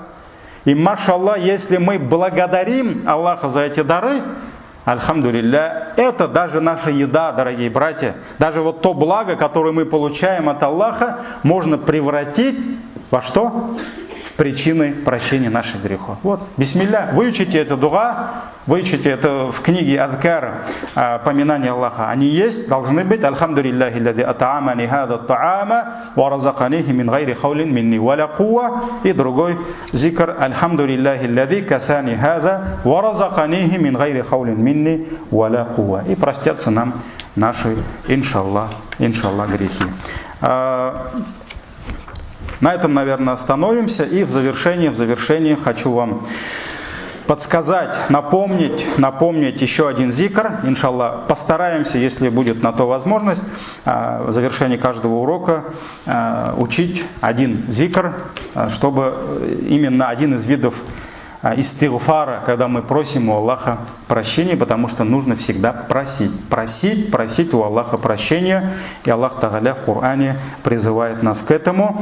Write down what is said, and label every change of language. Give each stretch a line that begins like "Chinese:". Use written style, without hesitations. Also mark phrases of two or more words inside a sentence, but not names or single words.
Russian: И машаллах, если мы благодарим Аллаха за эти дары, альхамдулилля, это даже наша еда, дорогие братья, даже вот то благо, которое мы получаем от Аллаха, можно превратить во что? В причины прощения наших грехов. Вот, бисмилля, выучите это дуа, выучите это в книге Адкар, поминания Аллаха. Они есть, должны быть.
Arabic: الحمد لله الذي أطعمني هذا الطعام ورزقنيه من غير حول مني ولا قوة.
Russian: И другой зикр.
Arabic: الحمد لله الذي كساني هذا ورزقنيه من غير حول مني ولا قوة.
Russian: И простятся нам наши, иншаллах, грехи. На этом, наверное, остановимся. И в завершении хочу вам подсказать, напомнить еще один зикр. Иншаллах, постараемся, если будет на то возможность, в завершении каждого урока учить один зикр, чтобы именно один из видов истигфара, когда мы просим у Аллаха прощения, потому что нужно всегда просить у Аллаха прощения, и Аллах Тааля в Коране призывает нас к этому.